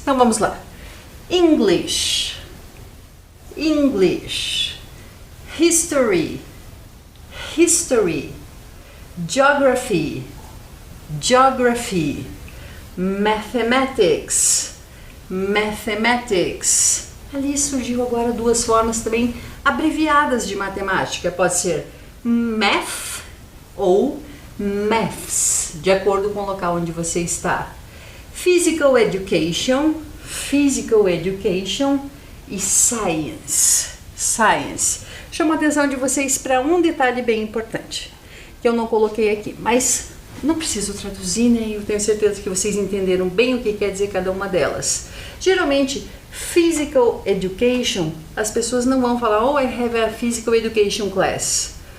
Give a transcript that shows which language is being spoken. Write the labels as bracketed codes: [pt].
[en] Então vamos lá. English, English, History, History, Geography, Geography, Mathematics, Mathematics. [pt] Ali surgiu agora 2 formas também abreviadas de matemática. Pode ser Math ou Maths, de acordo com o local onde você está. [en] Physical Education e Science. [pt] Chamo a atenção de vocês para um detalhe bem importante, que eu não coloquei aqui, mas não preciso traduzir, né? Eu tenho certeza que vocês entenderam bem o que quer dizer cada uma delas. Geralmente, Physical Education, as pessoas não vão falar, oh, [en] I have a Physical Education class.